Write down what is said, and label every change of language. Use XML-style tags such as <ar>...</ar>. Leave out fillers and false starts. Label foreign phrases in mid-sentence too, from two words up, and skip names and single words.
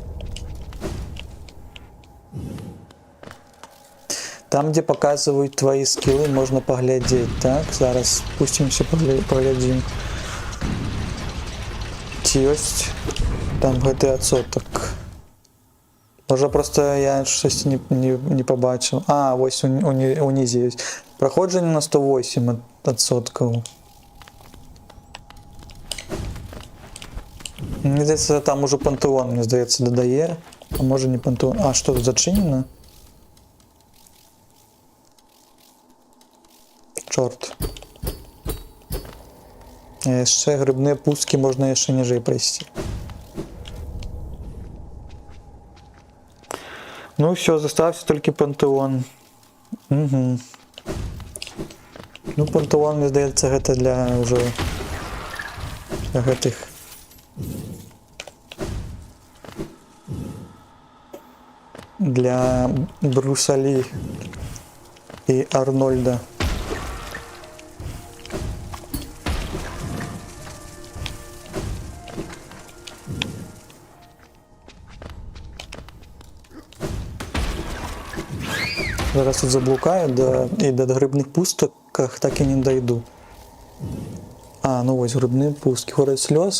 <be>Там, дзе паказваюць твои скілы, можна паглядзець, так? Зараз спусцімся, паглядзім. Ці ёсць там гэты адсотак? Можа,</be> <uk>просто я щось не побачив. А, ось унізе є. Проходження на 108%. Мені здається, там уже пантеон, мені здається, додає. А може не пантеон. А, що тут зачинено? Чорт.</uk> <be>Яшчэ грибныя пусткі можна яшчэ ніжэй прайсці.</be> <uk>Ну все, застався</uk> <be>толькі пантэон. Угу. Ну пантэон, мне здаецца, гэта для ўжо для гэтых для Бруса Лі і Арнольда.</be> <uk>Зараз тут заблукаю, і до грибних пусток так і не дойду. А, ну ось грибні пустки. Гора слёз.</uk>